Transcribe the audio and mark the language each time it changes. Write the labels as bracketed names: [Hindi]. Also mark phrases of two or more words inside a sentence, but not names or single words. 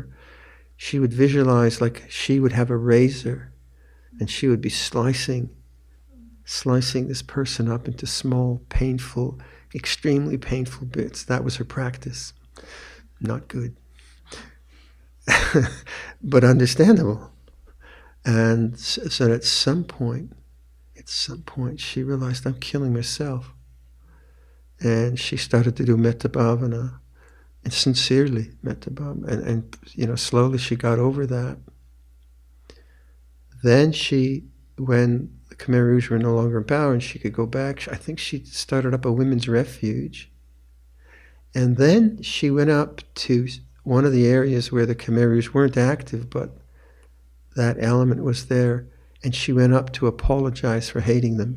[English] She would visualize like she would have a razor and she would be slicing this person up into small, painful, extremely painful bits. That was her practice. Not good. But understandable. And so at some point, she realized, I'm killing myself. And she started to do [Pali] metta bhavana, [English] and sincerely [Pali] metta bhavana, [English] and slowly she got over that. Then when the Khmer Rouge were no longer in power and she could go back, I think she started up a women's refuge. And then she went up to one of the areas where the Khmer Rouge weren't active, but that element was there, and she went up to apologize for hating them.